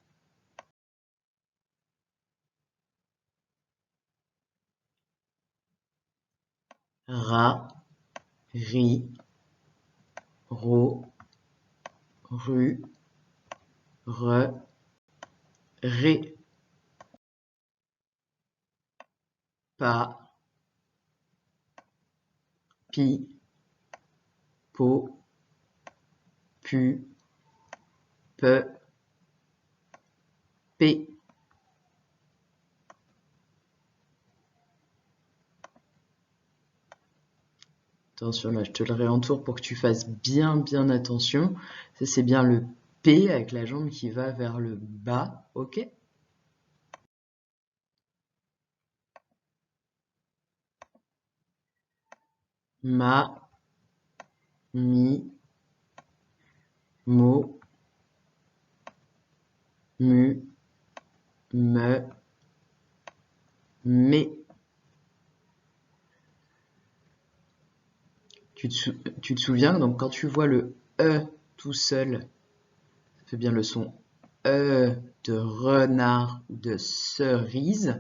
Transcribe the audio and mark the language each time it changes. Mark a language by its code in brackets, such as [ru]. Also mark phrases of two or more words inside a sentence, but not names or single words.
[fr] Ra, ri, ro, ru, re, ré. Pa, pi, po, pu, pe, p. Attention, là, je te le réentoure pour que tu fasses bien attention. Ça, c'est bien le P avec la jambe qui va vers le bas, ok? Ma, mi, mo, mu, me, mé. Tu te souviens, donc quand tu vois le E tout seul, ça fait bien le son E de renard ou de cerise.